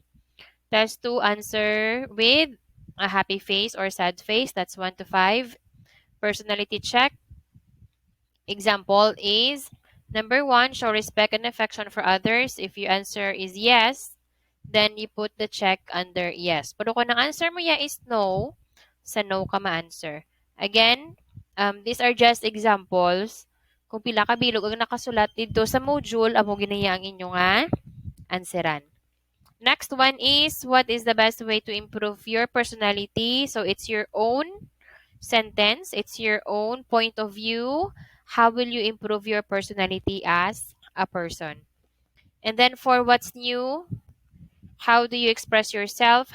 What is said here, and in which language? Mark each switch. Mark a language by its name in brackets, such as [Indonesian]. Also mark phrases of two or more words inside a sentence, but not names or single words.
[English] Test 2, answer with a happy face or sad face, that's 1 to 5. Personality check, example is number 1, show respect and affection for others. If your answer is yes, then you put the check under yes. [Hiligaynon] Pero kung ang answer mo [English] yeah is no, [Hiligaynon] sa no ka ma-answer. [English] Again, these are just examples. [Hiligaynon] Kung pila ka bilog ang nakasulat dito sa module, amo ginaya ang inyo nga answeran. [English] Next one is, what is the best way to improve your personality? So it's your own sentence. It's your own point of view. How will you improve your personality as a person? And then for what's new, how do you express yourself?